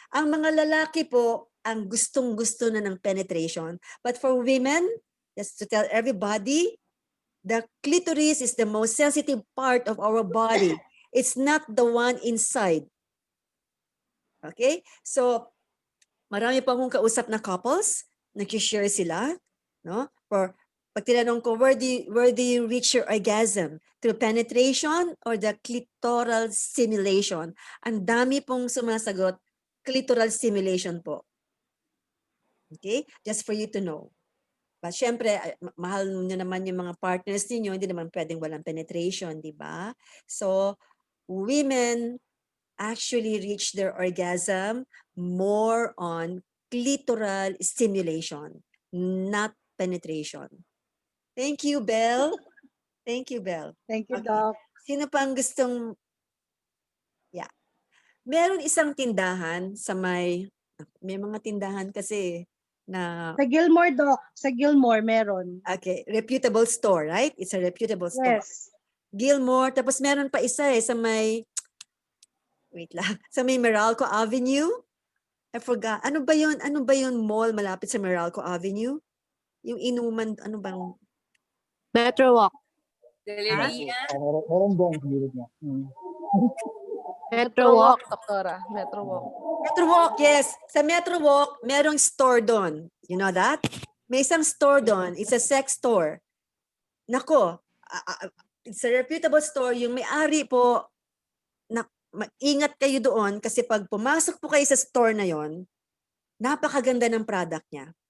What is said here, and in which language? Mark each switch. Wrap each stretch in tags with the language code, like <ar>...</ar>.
<tl>Ang mga lalaki po, ang gustong-gusto na ng penetration.</tl> <en>But for women, just to tell everybody, the clitoris is the most sensitive part of our body. It's not the one inside. Okay?</en> <tl>So, marami pa akong kausap na couples, nag-share sila, no?</tl> <en>For</en> <tl>pag tinanong ko,</tl> <en>where do you reach your orgasm? Through penetration or the clitoral stimulation?</en> <tl>Ang dami pong sumasagot, clitoral stimulation po. Okay?</tl> <en>Just for you to know.</en> <tl>But syempre, mahal nyo naman yung mga partners niyo, hindi naman pwedeng walang penetration, di ba?</tl> <en>So, women actually reach their orgasm more on clitoral stimulation, not penetration. Thank you, Belle. Thank you, Belle. Thank you, Okay. doc.</en> <tl>Sino pa ang gustong, meron isang tindahan sa may mga tindahan kasi na, Sa Gilmore, doc. Sa Gilmore, meron.</tl> <en>okay, reputable store, right? It's a reputable store. Yes.</en> <tl>Gilmore, tapos meron pa isa sa may, wait lang, sa may Meralco Avenue.</tl> <en>I forgot.</en> <tl>Ano ba yun mall malapit sa Meralco Avenue? Yung inuman, ano bang? Metro Walk. Galeria. Meron doon sa gilid niya. Metro Walk, doktora. Metro Walk. Metro Walk, yes. Sa Metro Walk, merong store doon.</tl> <en>You know that?</en> <tl>May isang store doon.</tl> <en>It's a sex store. Nako, it's a reputable store.</en> <tl>Yung may-ari po, ingat kayo doon kasi pag pumasok po kayo sa store na yon, napakaganda ng product niya.</tl>